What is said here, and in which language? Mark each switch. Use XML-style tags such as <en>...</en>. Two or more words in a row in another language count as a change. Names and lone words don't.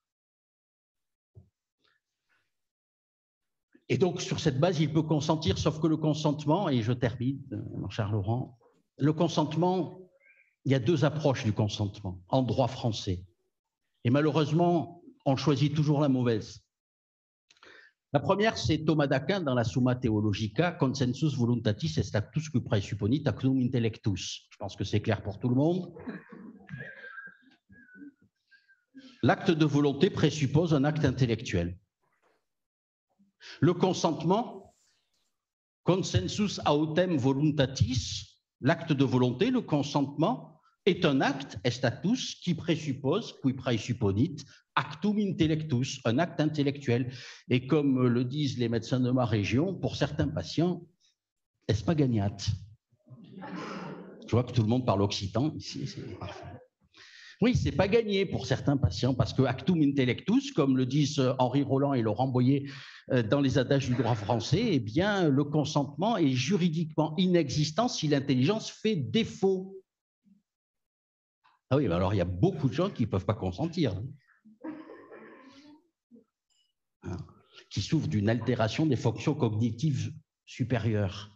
<fr>Et donc, sur cette base, il peut consentir, sauf que le consentement, et je termine, mon cher Laurent, le consentement, il y a deux approches du consentement en droit français. Et malheureusement, on choisit toujours la mauvaise. La première, c'est Thomas d'Aquin dans la Summa Theologica,</fr> <la>consensus voluntatis est actus qui praesupponit actum intellectus.</la> <fr>Je pense que c'est clair pour tout le monde. L'acte de volonté présuppose un acte intellectuel.</fr> <la>Le consentement, consensus autem voluntatis,</la> <fr>l'acte de volonté, le consentement, est un acte,</fr> <la>estatus, qui présuppose, qui praesupponit, actum intellectus,</la> <fr>un acte intellectuel. Et comme le disent les médecins de ma région, pour certains patients,</fr> <oc>est-ce pas gagnat?</oc> <fr>Je vois que tout le monde parle occitan ici, c'est parfait. Oui, c'est pas gagné pour certains patients, parce que</fr> <la>actum intellectus,</la> <fr>comme le disent Henri Roland et Laurent Boyer dans les adages du droit français, eh bien, le consentement est juridiquement inexistant si l'intelligence fait défaut. Ah oui, alors il y a beaucoup de gens qui ne peuvent pas consentir, qui souffrent d'une altération des fonctions cognitives supérieures.</fr>